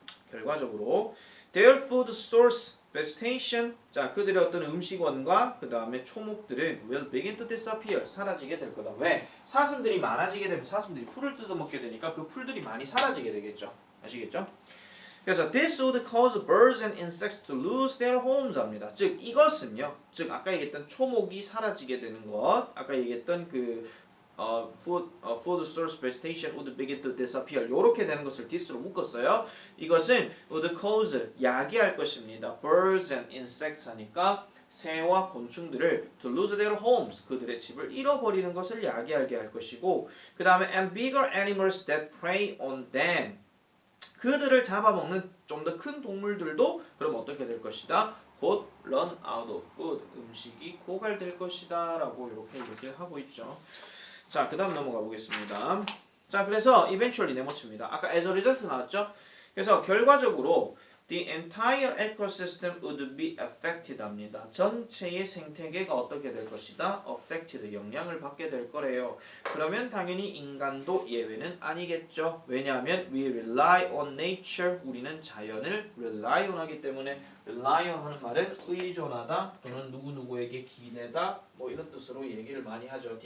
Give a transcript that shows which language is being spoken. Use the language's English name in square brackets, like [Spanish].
[Korean] 결과적으로 [English] their food source vegetation [Korean] 자 그들의 어떤 음식원과 그 다음에 초목들은 [English] will begin to disappear [Korean] 사라지게 될 거다. 왜? 사슴들이 많아지게 되면 사슴들이 풀을 뜯어먹게 되니까 그 풀들이 많이 사라지게 되겠죠. 아시겠죠? 그래서 [English] this would cause birds and insects to lose their homes [Korean] 합니다. 즉 이것은요. 즉 아까 얘기했던 초목이 사라지게 되는 것 아까 얘기했던 그 [English] food source vegetation would begin to disappear. [Korean] 요렇게 되는 것을 this로 묶었어요. 이것은 [English] would cause [Korean] 야기할 것입니다. [English] birds and insects [Korean] 하니까 새와 곤충들을 [English] to lose their homes [Korean] 그들의 집을 잃어버리는 것을 야기하게 할 것이고 그 다음에 [English] and bigger animals that prey on them [Korean] 그들을 잡아먹는 좀 더 큰 동물들도 그럼 어떻게 될 것이다? 곧 [English] run out of food [Korean] 음식이 고갈될 것이다 라고 이렇게 얘기를 하고 있죠. 자, 그 다음 넘어가 보겠습니다. 자, 그래서 eventually 네모칩니다. 아까 [English] as a result [Korean] 나왔죠? 그래서 결과적으로 [English] the entire ecosystem would be affected [Korean] 합니다. 전체의 생태계가 어떻게 될 것이다? affected, 영향을 받게 될 거래요. 그러면 당연히 인간도 예외는 아니겠죠. 왜냐하면 [English] we rely on nature, [Korean] 우리는 자연을 rely on 하기 때문에 rely on 하는 말은 의존하다 또는 누구누구에게 기대다 뭐 이런 뜻으로 얘기를 많이 하죠.